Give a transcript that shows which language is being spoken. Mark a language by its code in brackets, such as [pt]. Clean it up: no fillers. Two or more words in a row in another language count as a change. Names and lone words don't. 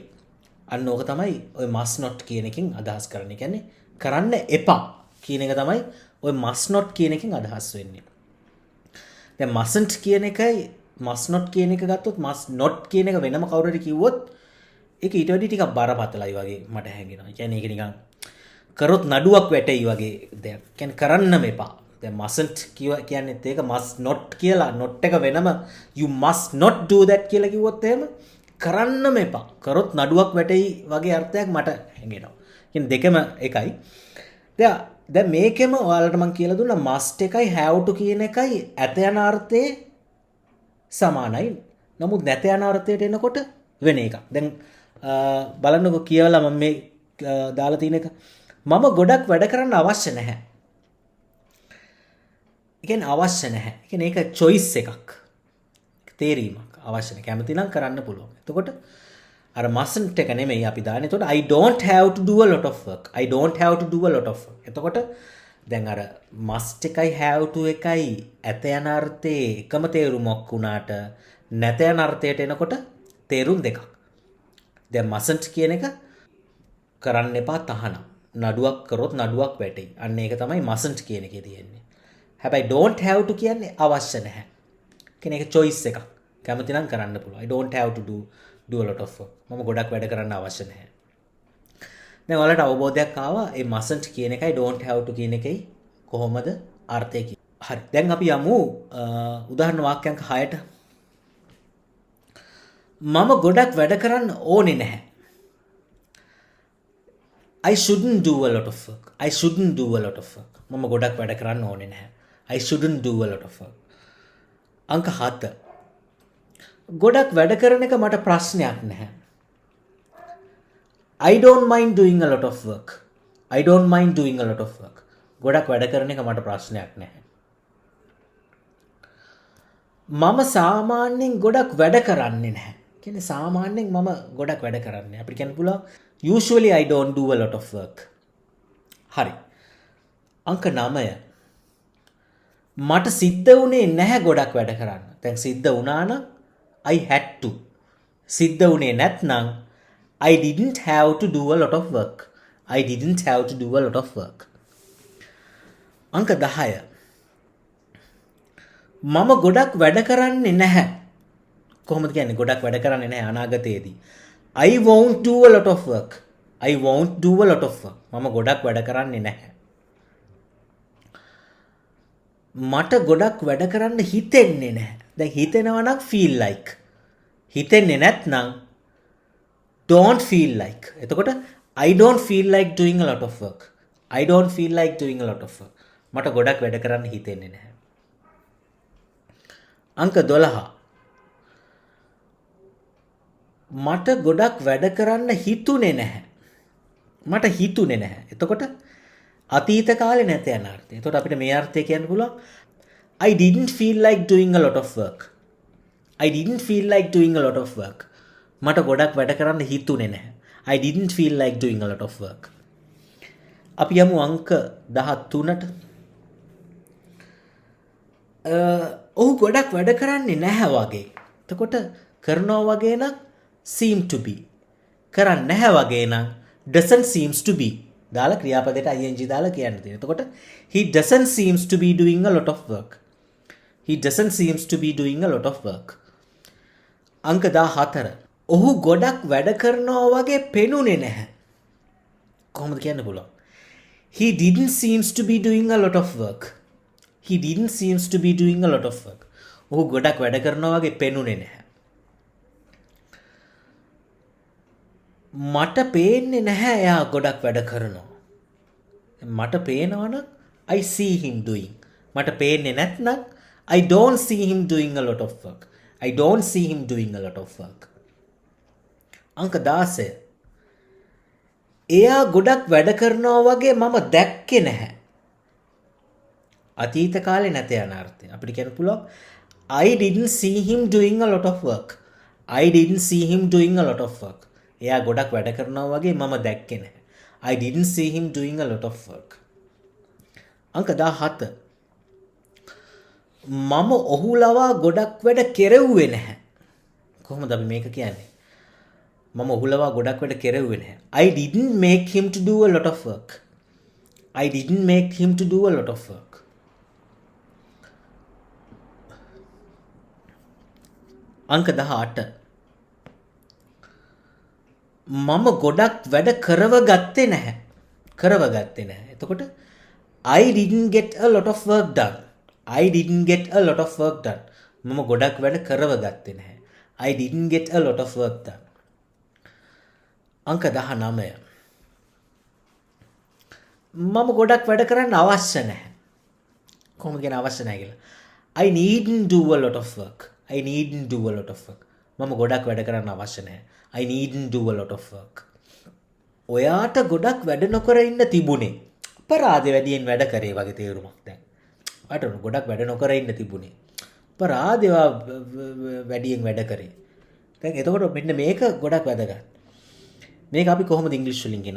[si] අන්න ඕක තමයි ඔය [en] must not [si] කියන එකෙන් අදහස් කරන්නේ. කියන්නේ කරන්න එපා කියන එක තමයි ඔය [en] must not [si] කියන එකෙන් අදහස් වෙන්නේ. දැන් mustn't කියන එකයි [en] must not [si] කියන එක ගත්තොත් [en] must not [si] කියන එක වෙනම කවුරු හරි කිව්වොත් ඒක ඊට වඩා ටිකක් බරපතලයි වගේ මට හැඟෙනවා. කියන්නේ ඒක නිකන් කරොත් නඩුවක් වැටෙයි වගේ දෙයක්. කියන්නේ කරන්නම එපා. දැන් mustn't කියන්නේත් ඒක [en] must not [si] කියලා not එක වෙනම [en] you must not do that [si] කියලා කිව්වොත් එහෙම කරන්නම එපා. කරොත් නඩුවක් වැටෙයි වගේ අර්ථයක් මට හැඟෙනවා. කියන්නේ දෙකම එකයි. දැන් මේකෙම ඔයාලට මම කියලා දුන්නා must එකයි [en] have to [si] කියන එකයි ඇත යන අර්ථයේ සමානයි. නමුත් නැත යන අර්ථයට එනකොට වෙන එකක්. දැන් බලන්නකො කියලා මම මේ දාලා තියෙන එක මම ගොඩක් වැඩ කරන්න අවශ්‍ය නැහැ. ඒ කියන්නේ අවශ්‍ය නැහැ. ඒ කියන්නේ ඒක choice එකක්. තේරීමක්. අවශ්‍ය නැහැ. කැමති නම් කරන්න පුළුවන්. එතකොට අර [en] mustn't [si] එක නෙමෙයි අපි දාන්නේ. එතකොට [en] I don't have to do a lot of work. I don't have to do a lot of work. [si] එතකොට දැන් අර must එකයි [en] have to [si] එකයි ඇත යන අර්ථයේ එකම තේරුමක් වුණාට නැත යන අර්ථයට එනකොට තේරුම් දෙකක්. දැන් mustn't කියන එක කරන්න එපා තහනම්. නඩුවක් කරොත් නඩුවක් වැටෙයි. අන්න ඒක තමයි mustn't කියන එකේ තියෙන්නේ. හැබැයි [en] don't have to [si] කියන්නේ අවශ්‍ය නැහැ. කියන්නේ ඒක choice එකක්. කැමති නම් කරන්න පුළුවන්. [en] I don't have to do a lot of work. [si] මම ගොඩක් වැඩ කරන්න අවශ්‍ය නැහැ. දැන් ඔයාලට අවබෝධයක් ආවා මේ mustn't කියන එකයි [en] don't have to [si] කියන එකයි කොහොමද අර්ථය කියන්නේ. හරි. දැන් අපි යමු උදාහරණ වාක්‍යයක් 6ට. මම ගොඩක් වැඩ කරන්න ඕනේ නැහැ. [en] I shouldn't do a lot of work. I shouldn't do a lot of work. [si] මම ගොඩක් වැඩ කරන්න ඕනේ නැහැ. [en] I shouldn't do a lot of work. [si] අංක 7. ගොඩක් වැඩ කරන එක මට ප්‍රශ්නයක් නැහැ. [en] I don't mind doing a lot of work. I don't mind doing a lot of work. [si] ගොඩක් වැඩ කරන එක මට ප්‍රශ්නයක් නැහැ. මම සාමාන්‍යයෙන් ගොඩක් වැඩ කරන්නේ නැහැ. කියන්නේ සාමාන්‍යයෙන් මම ගොඩක් වැඩ කරන්නේ. අපිට කියන්න පුළුවන් [en] usually I don't do a lot of work. [si] හරි. අංක 9. මට සිද්ධ වුණේ නැහැ ගොඩක් වැඩ කරන්න. දැන් සිද්ධ වුණා නම් [en] I had to. [si] සිද්ධ වුණේ නැත්නම් [en] I didn't have to do a lot of work. I didn't have to do a lot of work. [si] අංක 10. මම ගොඩක් වැඩ කරන්නේ නැහැ. කොහොමද කියන්නේ ගොඩක් වැඩ කරන්නේ නැහැ අනාගතයේදී. [en] I won't do a lot of work. I won't do a lot of work. [si] මම ගොඩක් වැඩ කරන්නේ නැහැ. මට ගොඩක් වැඩ කරන්න හිතෙන්නේ නැහැ. දැන් හිතෙනවා නම් [en] feel like. [si] හිතෙන්නේ නැත්නම් [en] don't feel like. එතකොට I don't feel like doing a lot of work. I don't feel like doing a lot of work. [si] මට ගොඩක් වැඩ කරන්න හිතෙන්නේ නැහැ. අංක 12. මට ගොඩක් වැඩ කරන්න හිතුනේ නැහැ. මට හිතුනේ නැහැ. එතකොට අතීත කාලේ නැත යන අර්ථය. එතකොට අපිට මේ අර්ථය කියන්න පුළුවන් [en] I didn't feel like doing a lot of work. I didn't feel like doing a lot of work. [si] මට ගොඩක් වැඩ කරන්න හිතුනේ නැහැ. [en] I didn't feel like doing a lot of work. [si] අපි යමු අංක 13ට. ඔහු ගොඩක් වැඩ කරන්නේ නැහැ වගේ. එතකොට කරනවා වගේ නම් [en] seem to be. [si] කරන්නේ නැහැ වගේ නම් [en] doesn't seems to be. [si] දාලා ක්‍රියාපදයට [en] ing [si] දාලා කියන්න තියෙනවා. එතකොට [en] he doesn't seems to be doing a lot of work. He doesn't seems to be doing a lot of work. [si] අංක 14. ඔහු ගොඩක් වැඩ කරනවා වගේ පෙනුනේ නැහැ. කොහොමද කියන්න පුළුවන්? [en] He didn't seems to be doing a lot of work. He didn't seems to be doing a lot of work. [si] ඔහු ගොඩක් වැඩ කරනවා වගේ පෙනුනේ නැහැ. මට පේන්නේ නැහැ එයා ගොඩක් වැඩ කරනවා. මට පේනවා නම් [en] I see him doing. [si] මට පේන්නේ නැත්නම් [en] I don't see him doing a lot of work. I don't see him doing a lot of work. [si] අංක 16. එයා ගොඩක් වැඩ කරනවා වගේ මම දැක්කේ නැහැ. අතීත කාලේ නැත යන අර්ථය. අපිට කියන්න පුළුවන් [en] I didn't see him doing a lot of work. I didn't see him doing a lot of work. [si] එයා ගොඩක් වැඩ කරනවා වගේ මම දැක්කේ නැහැ. [en] I didn't see him doing a lot of work. [si] අංක 17. මම ඔහු ලවා ගොඩක් වැඩ කෙරෙව්වේ නැහැ. කොහොමද අපි මේක කියන්නේ? මම ඔහු ලවා ගොඩක් වැඩ කෙරෙව්වේ නැහැ. [en] I didn't make him to do a lot of work. I didn't make him to do a lot of work. [si] අංක 18. මම ගොඩක් වැඩ කරව ගත්තේ නැහැ. කරව ගත්තේ නැහැ. එතකොට [en] I didn't get a lot of work done. I didn't get a lot of work done. [si] මම ගොඩක් වැඩ කරව ගත්තේ නැහැ. [en] I didn't get a lot of work done. [si] අංක 19. මම ගොඩක් වැඩ කරන්න අවශ්‍ය නැහැ. කොහොමද කියන අවශ්‍ය නැහැ කියලා? [en] I needn't do a lot of work. I needn't do a lot of work. [si] මම ගොඩක් වැඩ කරන්න අවශ්‍ය නැහැ. [en] I needn't do a lot of work. [si] ඔයාට ගොඩක් වැඩ නොකර ඉන්න තිබුණේ. අපරාධ වැඩියෙන් වැඩ කරේ වගේ තේරුමක් දැන්. අට ගොඩක් වැඩ නොකර ඉන්න තිබුණේ. අපරාධ වැඩියෙන් වැඩ කරේ. දැන් එතකොට මෙන්න මේක ගොඩක් වැදගත්. මේක අපි කොහොමද ඉංග්‍රීසි වලින් කියන්නේ?